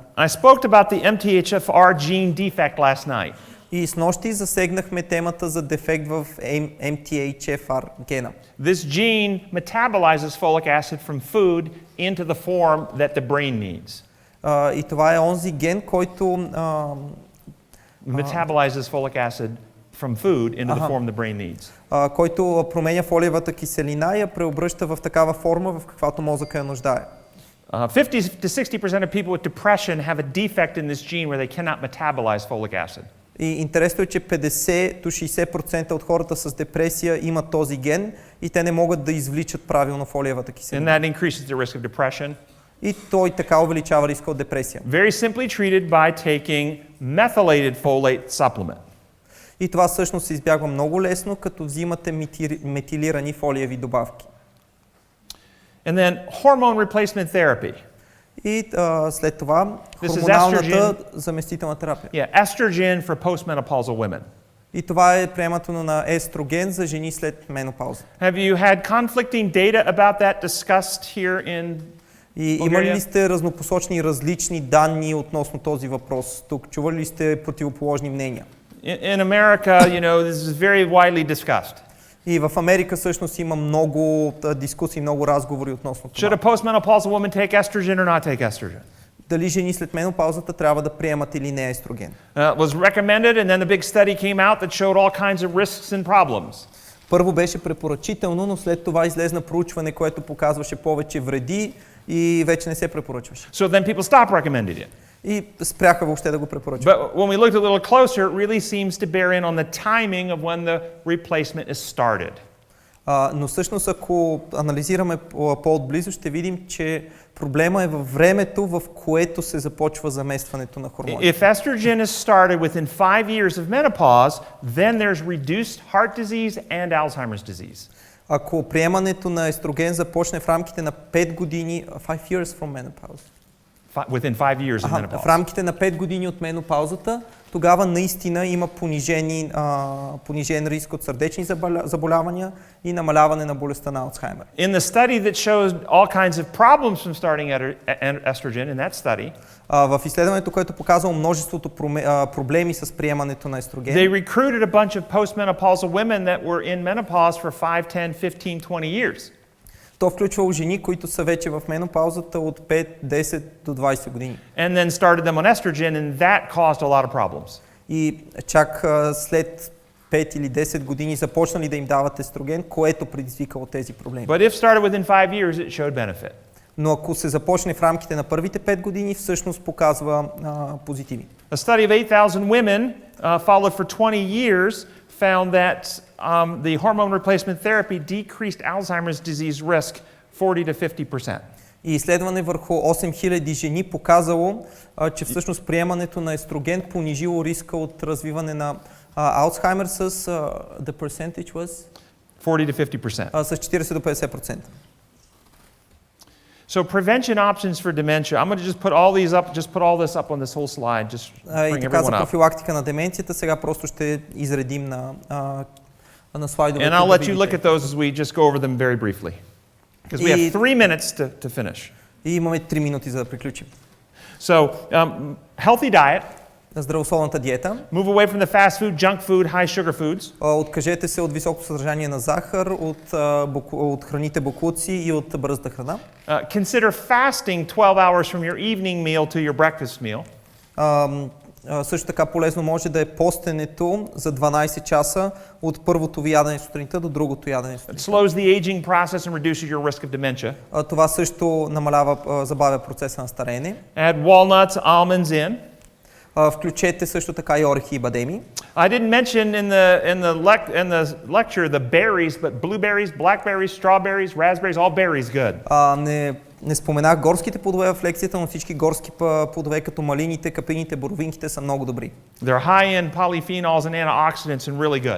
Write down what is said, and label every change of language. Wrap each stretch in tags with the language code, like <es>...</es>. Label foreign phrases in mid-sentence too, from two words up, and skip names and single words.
<en>I spoke about the MTHFR gene defect last night.</en> <bg>И снощи засегнахме темата за дефект в MTHFR гена.</bg> <en>This gene metabolizes folic acid from food into the form that the brain needs.</en> <bg>И това е онзи ген, който</bg> <en>Metabolizes folic acid from food into the form the brain needs.</en> <bg>Който променя фолиевата киселина и я преобръща в такава форма, в каквато мозъка я нуждае.</bg> <en>50 to 60% of people with depression have a defect in this gene where they cannot metabolize folic acid.</en> <bg>И интересно е, че 50 до 60% от хората с депресия имат този ген и те не могат да извличат правилно фолиевата</bg> <en>And</en> <bg>киселина.</bg> <en>that increases the risk of depression.</en> <bg>И той така увеличава риска от депресия.</bg> <en>Very simply treated by taking methylated folate supplement.</en> <bg>И това всъщност се избягва много лесно, като взимате метилирани фолиеви добавки.</bg> <en>And then hormone replacement therapy.</en> <bg>И след това</bg> <en>This is</en> <bg>хормоналната</bg> <en>estrogen.</en> <bg>заместителна терапия.</bg> <en>Yeah, estrogen for postmenopausal women.</en> <bg>И това е приемането на естроген за жени след менопауза.</bg> <en>Have you had conflicting data about that discussed here in</en> <bg>И имали ли сте разнопосочни различни данни относно този въпрос? Тук чували ли сте противоположни мнения?</bg> <en>In America, you know, this is very widely discussed.</en> <bg>И в Америка всъщност има много дискусии, много разговори относно</bg> <en>Should a</en> <bg>това.</bg> <en>postmenopausal woman take estrogen or not take estrogen?</en> <bg>Дали жени след менопаузата трябва да приемат или не естроген?</bg> <en>It was recommended, and then the big study came out that showed all kinds of risks and problems.</en> <bg>Първо беше препоръчително, но след това излезна проучване, което показваше повече вреди и вече не се препоръчваше.</bg> <en>So then people stopped recommending it.</en> <bg>И спряха въобще да го препоръчват.</bg> <en>But when we looked a little closer, it really seems to bear in on the timing of when the replacement is started.</en> <bg>Но всъщност, ако анализираме по-отблизо, ще видим, че проблема е във времето, в което се започва заместването на хормони.</bg> <en>If estrogen is started within 5 years of menopause, then there's reduced heart disease and Alzheimer's disease.</en> <bg>Ако приемането на естроген започне в рамките на 5 години,</bg> <en>5 years from menopause. Within 5 years of menopause.</en> <bg>В рамките на 5 години от менопаузата, тогава наистина има понижен риск от сърдечни заболявания и намаляване на болестта на Алцхаймер.</bg> <en>In the study that shows all kinds of problems from starting estrogen, in that study,</en> <bg>в изследването, което показало множеството проблеми с приемането на естроген,</bg> <en>they recruited a bunch of postmenopausal women that were in menopause for 5, 10, 15, 20 years.</en> <bg>То включвало жени, които са вече в менопаузата от 5, 10 до 20 години.</bg> <en>And then started them on estrogen, and that caused a lot of problems.</en> <bg>И чак след 5 или 10 години започнали да им дават естроген, което предизвикало тези проблеми.</bg> <en>But if started within 5 years, it showed benefit.</en> <bg>Но ако се започне в рамките на първите 5 години, всъщност показва позитиви.</bg> <en>A study of 8,000 women followed for 20 years found that the hormone replacement therapy decreased Alzheimer's disease risk 40 to 50%.</en> <bg>И изследване върху 8000 жени показало, че всъщност приемането на естроген понижило риска от развиване на Алцхаймер с</bg> <en>the percentage was 40 to 50%.</en> <bg>с 40 до 50%.</bg> <en>So prevention options for dementia. I'm going to just put all these up, just put all this up on this whole slide, just</en> <bg>И</bg> <en>bring</en> <bg>така за</bg> <en>everyone up.</en> <bg>профилактика на деменцията сега просто ще изредим на слайдовете.</bg> <en>And I'll let you look at those as we just go over them very briefly. Because we have 3 minutes to finish.</en> <bg>И имаме 3 минути за да приключим.</bg> <en>So, healthy diet.</en> <bg>Здравословната диета.</bg> <en>Move away from the fast food, junk food, high sugar foods.</en> <bg>Откажете се от високо съдържание на захар, от храните боклуци и от бързата храна.</bg> <en>Consider fasting 12 hours from your evening meal to your breakfast meal.</en> <bg>Също така полезно може да е постенето за 12 часа от първото ви ядене сутринта до другото ядене сутринта.</bg> <en>It slows the aging process and reduces your risk of dementia.</en> <bg>Това също забавя процеса на стареене.</bg> <en>Add walnuts, almonds in.</en> <bg>Включете също така и орехи и бадеми.</bg> <en>I didn't mention in the lecture the berries, but blueberries, blackberries, strawberries, raspberries, all berries good.</en> <bg>Не споменах горските плодове в лекцията, но всички горски плодове като малините, капините, боровинките са много добри.</bg> <en>They're high in polyphenols and antioxidants and really good.</en>